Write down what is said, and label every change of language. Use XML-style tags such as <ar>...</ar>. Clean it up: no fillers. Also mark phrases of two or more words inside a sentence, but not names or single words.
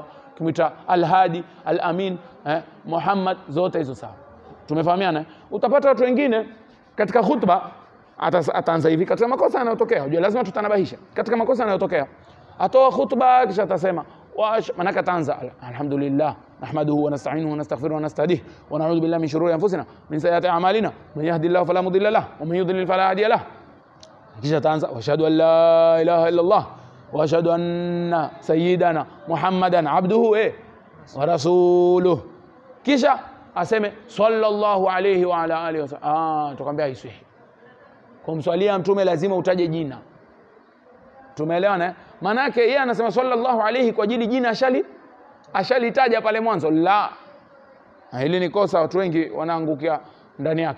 <sw>Ukimwita al-hadi, al-amin, Muhammad, zote hizo sawa. Tumefahamiana? Utapata watu wengine katika khutba ataanza hivi, katika makosa yanayotokea. Unajua lazima tutanabahisha. Katika makosa yanayotokea, atoa khutba kisha atasema manaka tanza</sw> <ar>الحمد لله نحمده ونستعينه ونستغفره ونستهديه ونعوذ بالله من شرور أنفسنا من سيئات أعمالنا من يهده الله فلا مضل له ومن يضلل فلا هادي له.</ar> <sw>Kisha tanza</sw> <ar>وأشهد أن لا إله إلا الله وأشهد أن سيدنا محمدا عبده ورسوله.</ar> <sw>Kisha aseme</sw> <ar>صلى الله عليه وعلى آله وسلم.</ar> <sw>Tukwambia haiswihi. Kumswalia mtume lazima utaje jina. Tumeelewana? Maana yake yeye anasema</sw> <ar>صلى الله عليه</ar> <sw>kwa ajili jina ashalitaja pale mwanzo. La. Hili ni kosa watu wengi wanaangukia ndani yake.</sw>